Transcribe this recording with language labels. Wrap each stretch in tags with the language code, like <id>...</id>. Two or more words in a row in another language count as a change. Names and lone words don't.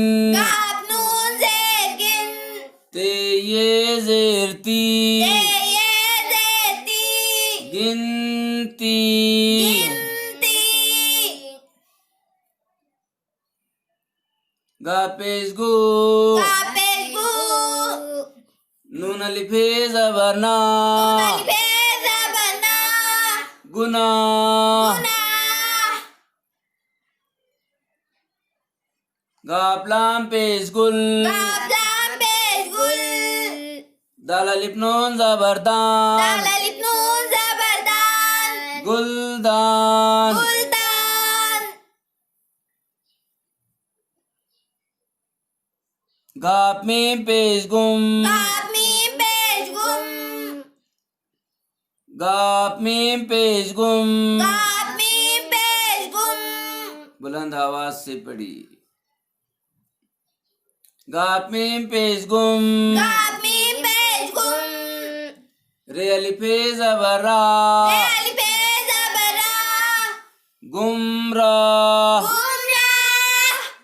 <ur>گاف نون زیر گن تے یے زیرتی یے زیرتی گنتی گنتی گاف پیش گُ گاف پیش گُ نون الف زبرنا الف زبرنا گنا گنا گاف لام پیش گل گاف لام پیش گل دال الف نون زبردان دال الف نون زبردان گلدان گلدان گاف میم پیش گم گاف میم پیش گم گاف میم پیش گم گاف میم پیش گم بلند آواز سے پڑھیں گاف میم پیش گم گاف میم پیش گم رے الف زبر را رے الف زبر را گمراہ گمراہ</ur>